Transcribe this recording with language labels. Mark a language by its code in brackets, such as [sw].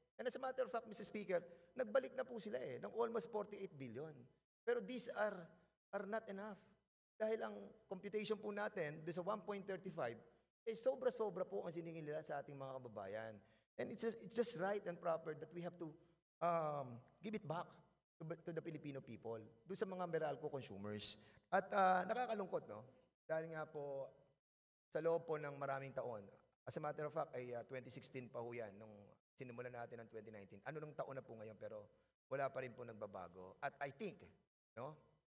[en] And as a matter of fact, Mr. Speaker, [tl] nagbalik na po sila ng [en] almost 48 billion. Pero these are not enough. [tl] Dahil ang computation po natin, sa 1.35, sobra-sobra po ang siningil nila sa ating mga kababayan. [en] And it's just right and proper that we have to give it back to the Filipino people, [tl] doon sa mga Meralco consumers. At nakakalungkot, no? Dahil nga po, sa loob po ng maraming taon, [en] as a matter of fact, [tl] ay 2016 pa ho yan, nung sinimulan natin ng 2019. Ano nung taon na po ngayon, pero wala pa rin po nagbabago. At [en] I think, [tl] no?